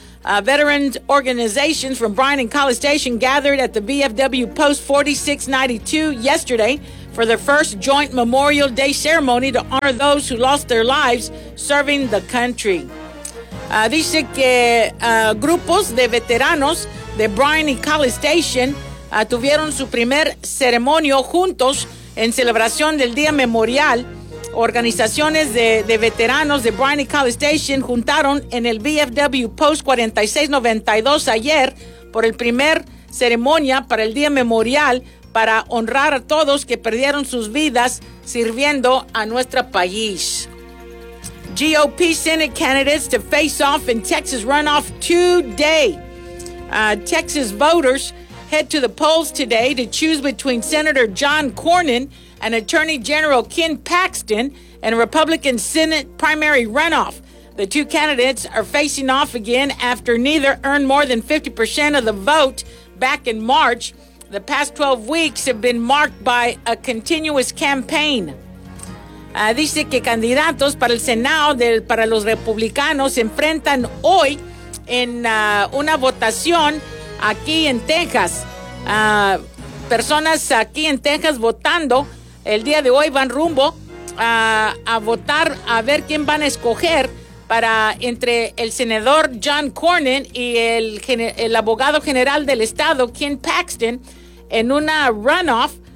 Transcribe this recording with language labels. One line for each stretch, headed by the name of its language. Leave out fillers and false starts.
English: Veterans organizations from Bryan and College Station gathered at the VFW Post 4692 yesterday for their first joint Memorial Day ceremony to honor those who lost their lives serving the country.
Spanish: Dice que grupos de veteranos de Bryan y College Station tuvieron su primer ceremonio juntos en celebración del Día Memorial. Organizaciones de veteranos de Bryan y College Station juntaron en el VFW Post 4692 ayer por el primer ceremonia para el Día Memorial para honrar a todos que perdieron sus vidas sirviendo a nuestro país.
English: GOP Senate candidates to face off in Texas runoff today. Texas voters head to the polls today to choose between Senator John Cornyn and Attorney General Ken Paxton in a Republican Senate primary runoff. The two candidates are facing off again after neither earned more than 50% of the vote back in March. The past 12 weeks have been marked by a continuous campaign.
Spanish: Dice que candidatos para el Senado para los republicanos se enfrentan hoy en una votación aquí en Texas. Personas aquí en Texas votando el día de hoy van rumbo a votar a ver quién van a escoger para entre el senador John Cornyn y el abogado general del estado, Ken Paxton, en una runoff.